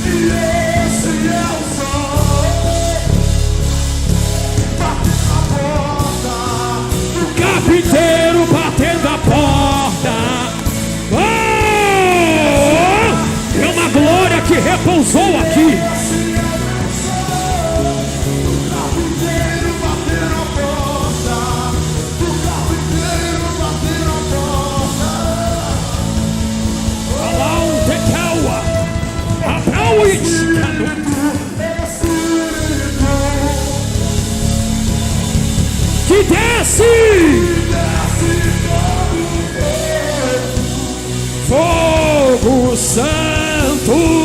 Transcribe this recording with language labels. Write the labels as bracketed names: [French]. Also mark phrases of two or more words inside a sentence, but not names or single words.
[Portuguese] E esse é o som. Bate na porta. Carpinteiro batendo a porta. Oh! É uma glória que repousou aqui. Alão de Caua. Abrauit. Que desce. Fogo Santo.